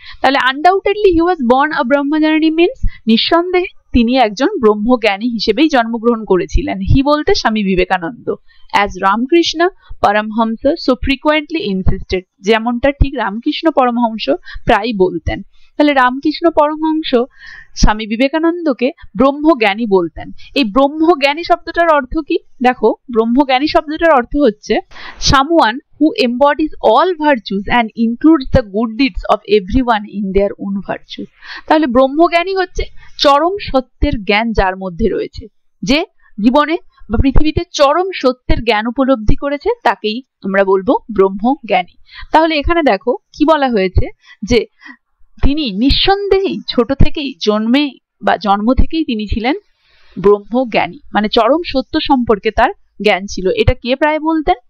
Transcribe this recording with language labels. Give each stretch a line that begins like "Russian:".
Bangla: তাহলে
English: undoubtedly he was born a brahmajnani means
Bangla: নিঃসন্দেহে তিনি একজন ব্রহ্মজ্ঞানী হিসেবেই জন্মগ্রহণ করেছিলেন। হি বলতে Swami Vivekananda,
English: as Ramakrishna Paramahamsa so frequently insisted,
Bangla: যেমনটা ঠিক রামকৃষ্ণ পরমহংস প্রায় বলতেন। তাহলে রামকৃষ্ণ পরমহংস স্বামী বিবেকানন্দকে ব্রহ্মজ্ঞানী বলতেন। এই ব্রহ্মজ্ঞানী শব্দটার অর্থ কি? দেখো, ব্রহ্মজ্ঞানী শব্দটার অর্থ হচ্ছে
English: someone who embodies all virtues and includes the good deeds of everyone in their own virtues.
Bangla: তাহলে ব্রহ্মজ্ঞানী হচ্ছে চরম সত্যের জ্ঞান যার মধ্যে রয়েছে, যে জীবনে বা পৃথিবীতে চরম সত্যের জ্ঞান উপলব্ধি করেছে, তাকেই আমরা বলবো ব্রহ্মজ্ঞানী। তাহলে এখানে দেখো কি বলা হয়েছে, যে তিনি নিঃসন্দেহেই ছোট থেকেই জন্ম থেকেই তিনি ছিলেন ব্রহ্মজ্ঞানী, মানে চরম সত্য সম্পর্কে তার জ্ঞান ছিল। এটা কে প্রায় বলতেন?